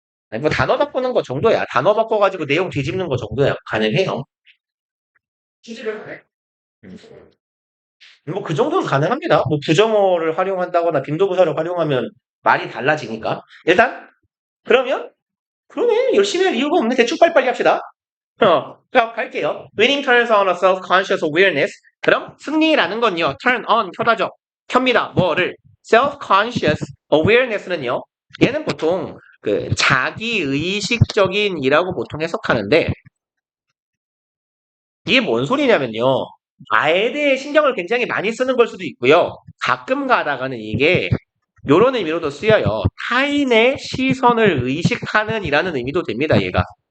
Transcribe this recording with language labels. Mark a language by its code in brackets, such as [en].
[ko] 아니, 뭐 단어 바꾸는 거 정도야. 단어 바꿔가지고 내용 뒤집는 거 정도야. 가능해요. 기술을 해. 뭐 그 정도는 가능합니다. 뭐 부정어를 활용한다거나 빈도부사를 활용하면 말이 달라지니까. 일단 그러면 열심히 할 이유가 없네. 대충 빨리빨리 합시다. 자, 갈게요. [en] Winning turns on a self-conscious awareness. [ko] 그럼 승리라는 건요. [en] turn on, [ko] 켜다죠. 켭니다. 뭐를? [en] self-conscious awareness [ko] 는요. 얘는 보통 그 자기의식적인이라고 보통 해석하는데 이게 뭔 소리냐면요. 나에 대해 신경을 굉장히 많이 쓰는 걸 수도 있고요. 가끔 가다가는 이게 요런 의미로도 쓰여요. 타인의 시선을 의식하는 이라는 의미도 됩니다, 얘가.